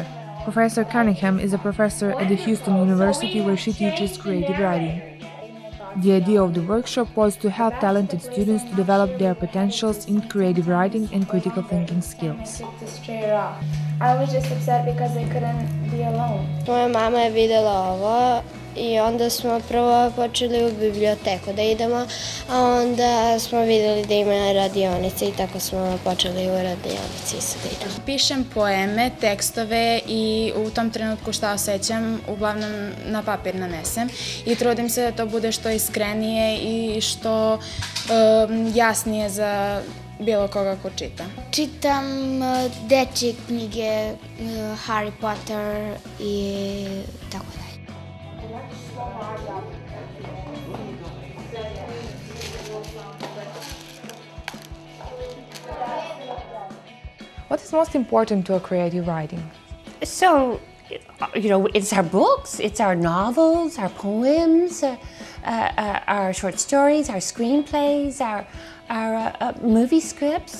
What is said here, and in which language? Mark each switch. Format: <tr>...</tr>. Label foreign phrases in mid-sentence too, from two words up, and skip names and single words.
<en>Professor Cunningham is a professor at the Houston University where she teaches creative writing. The idea of the workshop was to help talented students to develop their potentials in creative writing and critical thinking skills. I was just upset because I couldn't be alone.</en> <sr>Moja mama je videla ovo i onda smo prvo počeli u biblioteku da idemo, a onda smo vidjeli da ima radionice i tako smo počeli u radionici da idemo. Pišem poeme, tekstove i u tom trenutku šta osjećam uglavnom na papir nanesem i trudim se da to bude što iskrenije i što jasnije za bilo koga ko čita. Čitam dečje knjige, Harry Potter i tako dalje.</sr> <en>What is most important to a creative writing? So, it's our books, it's our novels, our poems, our short stories, our screenplays, our movie scripts.</en>